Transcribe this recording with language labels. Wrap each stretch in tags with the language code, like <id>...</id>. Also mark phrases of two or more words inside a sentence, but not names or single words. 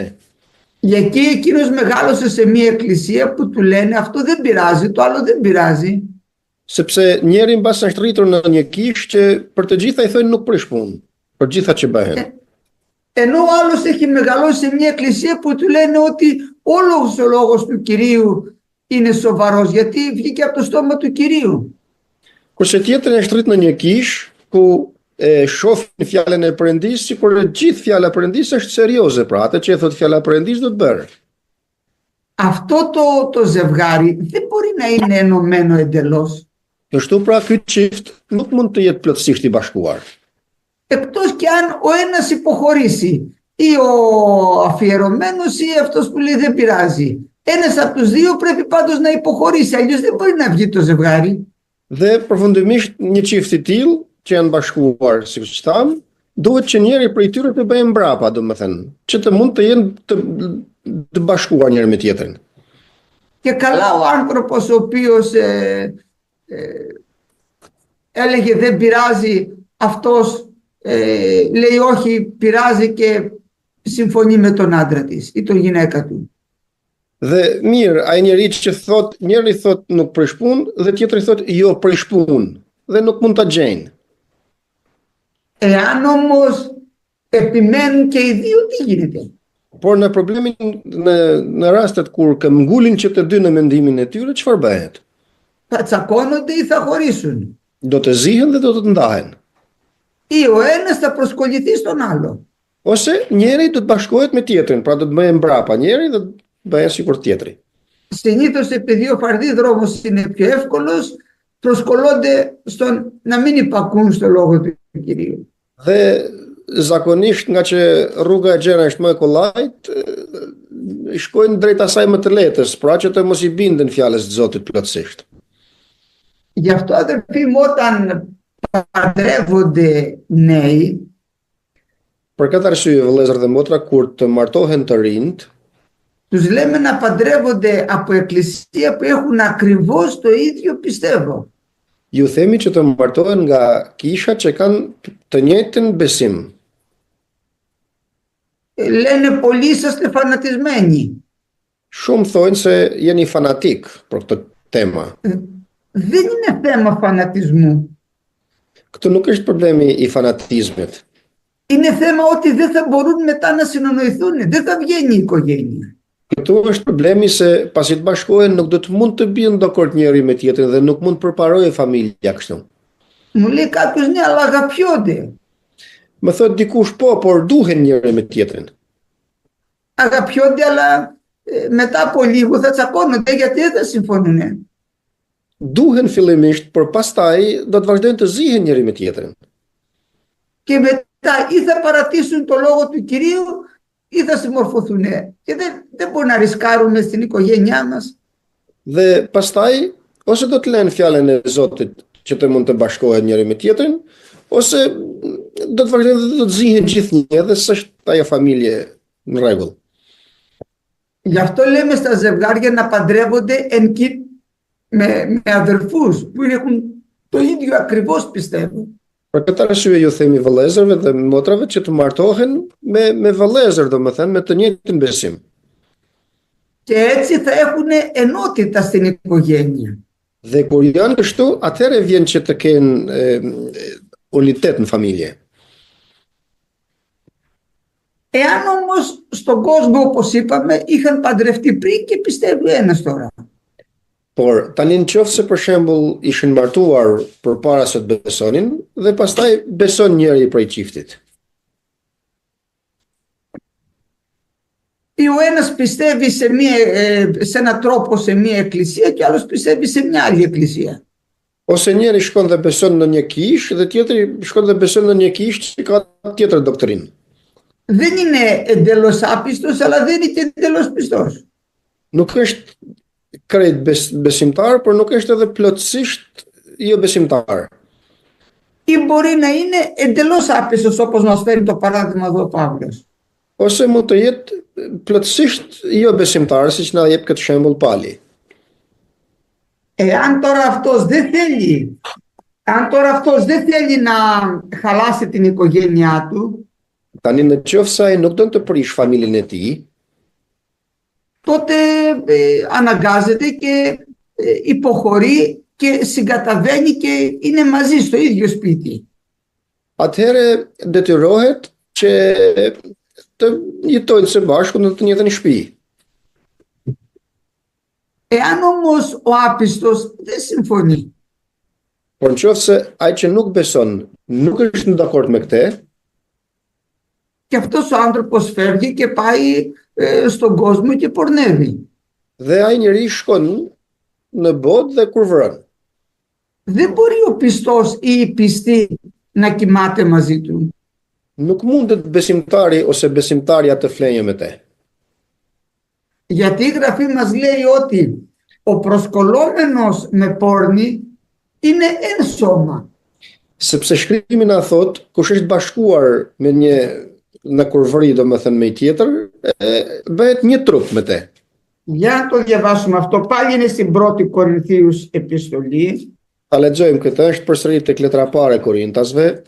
<el>Για εκεί εκείνος μεγάλωσε σε μια εκκλησία που του λένε αυτό δεν πειράζει, το άλλο δεν πειράζει.</el> <sq>Sepse njeri mbas është rritur në një kishë që për të gjitha i thonë nuk prish punë, për gjitha që bëhen.</sq> <el>Ενώ ο άλλος έχει μεγαλώσει σε μια εκκλησία που του λένε ότι όλος ο λόγος του Κυρίου είναι σοβαρός, γιατί βγήκε από το στόμα του Κυρίου.</el> <sq>Kurse tjetri është rrit në një kishë ku shohin fjalën e Perëndisë, sikur gjithë fjala e Perëndisë është serioze, pra atë që e thot fjala e Perëndisë do të bërë.</sq> <el>Αυτό το ζευγάρι δεν μπορεί να είναι ενωμένο εντελώς.</el> <sq>Kështu pra ky çift nuk mund të jetë plotësisht i bashkuar.</sq> <el>Εκτός κι αν ο ένας υποχωρήσει, ή ο αφιερωμένος ή αυτός που λέει δεν πειράζει. Ένας από τους δύο πρέπει πάντως να υποχωρήσει, αλλιώς δεν μπορεί να βγει το ζευγάρι.</el> <sq>Dhe përfundimisht një çift i tillë që janë bashkuar, siç tham, duhet që njëri prej tyre të bëjë mbrapa, domethënë, që të mund të jenë të bashkuar njëri me tjetrin.</sq> <el>Και καλά ο άνθρωπος ο οποίος έλεγε δεν πειράζει, αυτός λέει όχι πειράζει και συμφωνεί με τον άντρα της ή τον γυναίκα του.</el> <sq>Dhe mirë, ai njeri që thot, njëri thot nuk prish punë dhe tjetri thot jo prish punë dhe nuk mund ta gjejnë.</sq> <el>Εάν όμως επιμένουν και οι δύο, τι γίνεται?</el> <sq>Por në problemin në rastet kur këmbgulin që të dy në mendimin e tyre, çfarë bëhet?</sq> <el>Θα τσακώνονται ή θα χωρίσουν.</el> <sq>Do të zihen dhe do të ndahen.</sq> <el>Ή ο ένας θα προσκολληθεί στον άλλο.</el> <sq>Ose njeri do të bashkohet me tjetrin, pra do të bëhen mbrapa njeri dhe bëhen sikur tjetri.</sq> <el>Συνήθως επειδή ο φαρδί δρόμος είναι πιο εύκολος, προσκολώνται στον να μην υπακούν στο λόγο του Κυρίου.</el> <sq>Dhe zakonisht nga që rruga e gjerë është më e kollajt, shkojnë drejt asaj më të lehtës, pra që të mos i binden fjalës të Zotit plotësisht.</sq> <el>Γι' αυτό αδερφοί μου όταν παντρεύονται νέοι,</el> <sq>Për këtë arsye, vëllezër dhe motra, kur të martohen të rinjt,</sq> <el>τους λέμε να παντρεύονται από εκκλησία που έχουν ακριβώς το ίδιο πιστεύω.</el> <sq>ju themi që të martohen nga kisha që kanë të njëjtin besim.</sq> <el>Λένε πολλοί είσαστε φανατισμένοι.</el> <sq>Shumë thonë se jeni fanatik për këtë tema.</sq> <el>Δεν είναι θέμα φανατισμού.</el> <sq>Këtu nuk është problemi i fanatizmit.</sq> <el>Είναι θέμα ότι δεν θα μπορούν μετά να συνονοηθούν. Δεν θα βγαίνει η οικογένεια.</el> <sq>Këtu është problemi se pasi të bashkohen nuk do të mund të bien dakord njëri me tjetrin dhe nuk mund të përparojë familja kështu.</sq> <el>Μου λέει κάποιος ναι, αλλά αγαπιόνται.</el> <sq>Më thot dikush po, por duhen njëri me tjetrin.</sq> <el>Αγαπιόνται, αλλά μετά από λίγο θα τσακώνονται γιατί δεν θα συμφωνούν.</el> <sq>Duhen fillimisht, por pastaj do të vazhdojnë të zihen njëri me tjetrin.</sq> <el>Και μετά ή θα παρατήσουν το λόγο του Κυρίου ή θα συμμορφωθούν. Και δεν μπορούμε να ρισκάρουμε στην οικογένειά μας.</el> <sq>Dhe pastaj ose do të lënë fjalën e Zotit që të mund të bashkohen njëri me tjetrin, ose do të vazhdojnë dhe do të zihen gjithnjë dhe s'është ajo familje në rregull.</sq> <el>Γι' αυτό λέμε στα ζευγάρια να παντρεύονται με αδερφούς που έχουν το ίδιο ακριβώς πιστεύουν.</el> <sq>Për këtë arsye ju themi vëllezërve dhe motrave që të martohen me vëllezër, domethënë me të njëjtin besim.</sq> <el>Και έτσι θα έχουν ενότητα στην οικογένεια.</el> <sq>Dhe kur janë kështu, atëherë vjen që të kenë unitet në familje.</sq> <el>Εάν όμως στον κόσμο, όπως είπαμε, είχαν παντρευτεί πριν και πιστεύει ένας τώρα.</el> <sq>Por tani nëse për shembull ishin martuar përpara se të besonin dhe pastaj beson njëri prej çiftit.</sq> <el>Ή ο ένας πιστεύει σε έναν τρόπο σε μια εκκλησία και άλλος πιστεύει σε μια άλλη εκκλησία.</el> <sq>Ose njëri shkon dhe beson në një kishë dhe tjetri shkon dhe beson në një kishë që ka tjetër doktrinë.</sq> <el>Δεν είναι εντελώς άπιστος, αλλά δεν είναι και εντελώς πιστός.</el> <sq>Nuk është krejt besimtar, por nuk është edhe plotësisht jo besimtar.</sq> <el>Ή μπορεί να είναι εντελώς άπιστος, όπως μας φέρει το παράδειγμα εδώ ο Παύλος.</el> <sq>Ose mund të jetë plotësisht jo besimtar, siç na jep këtë shembull Pali.</sq> <el>Εάν τώρα αυτός δεν θέλει, αν τώρα αυτός δεν θέλει να χαλάσει την οικογένειά του,</el> <sq>Tani në qoftë se ai nuk don të prish familjen e tij,</sq> <el>τότε αναγκάζεται και υποχωρεί και συγκαταβαίνει και είναι μαζί στο ίδιο σπίτι.</el> <sq>atëherë detyrohet që të jetojnë së bashku në të njëjtën shtëpi.</sq> <el>Εάν όμως ο άπιστος δεν συμφωνεί,</el> <sq>Por nëse ai që nuk beson nuk është në dakord me këtë,</sq> <el>και αυτός ο άνθρωπος φεύγει και πάει στον κόσμο και πορνεύει.</el> <sq>dhe ai njeri shkon në botë dhe kurvëron.</sq> <el>Δεν μπορεί ο πιστός ή η πιστή να κοιμάται μαζί του.</el> <sq>Nuk mundet besimtari ose besimtarja të flenjë me të.</sq> <el>Γιατί η Γραφή μας λέει ότι ο προσκολλόμενος με πόρνη είναι εν σώμα.</el> <sq>Sepse shkrimi na thot, kush është bashkuar me një në kurvëri, domethënë me një tjetër, bëhet një trup me të.</sq> <el>Για να το διαβάσουμε αυτό, πάλι είναι στην 1η Κορινθίους επιστολή,</el> <sq>Ta lexojmë këtë, është përsëri tek letra e parë e Korintasve,</sq>